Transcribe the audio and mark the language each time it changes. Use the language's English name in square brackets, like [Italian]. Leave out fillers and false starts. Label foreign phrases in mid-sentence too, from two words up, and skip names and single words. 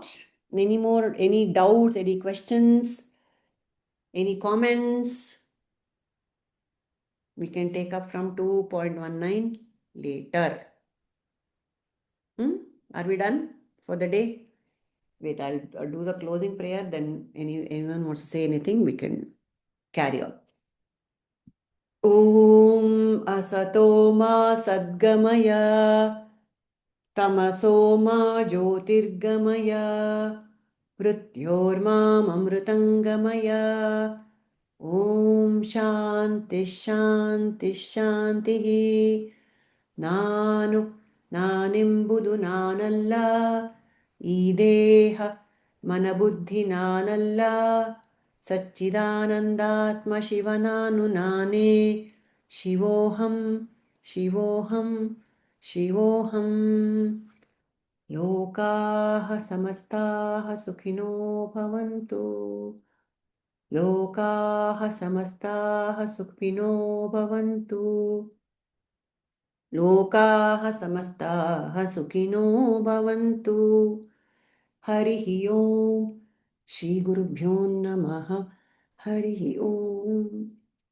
[English] Any doubts, any questions, any comments? We can take up from 2.19 later. Are we done for the day? Wait, I'll do the closing prayer. Then anyone wants to say anything, we can carry on. [Sanskrit] ओम् असतो मा सद्गमय तमसो मा ज्योतिर्गमय मृत्योर्माममृतङ्गमय ॐ शान्तिः शान्तिः शान्तिः [Kannada] ನಾನೆಂಬುದು ನಾನಲ್ಲ ಈ ದೇಹ ಮನಬುದ್ಧಿ ನಾನಲ್ಲ ಸಚ್ಚಿದಾನಂದಾತ್ಮ ಶಿವ ನಾನೇ [Sanskrit] ಶಿವೋಹಂ ಶಿವೋಹಂ ಶಿವೋಹಂ ಲೋಕಾಃ ಸಮಸ್ತಾಃ ಸುಖಿನೋ ಭವಂತು ಲೋಕಾಃ ಸಮಸ್ತಾಃ ಸುಖಿನೋ ಭವಂತು लोकाः समस्ताः सुखिनो भवन्तु हरिः ओम् श्रीगुरुभ्यो नमः हरिः ओम्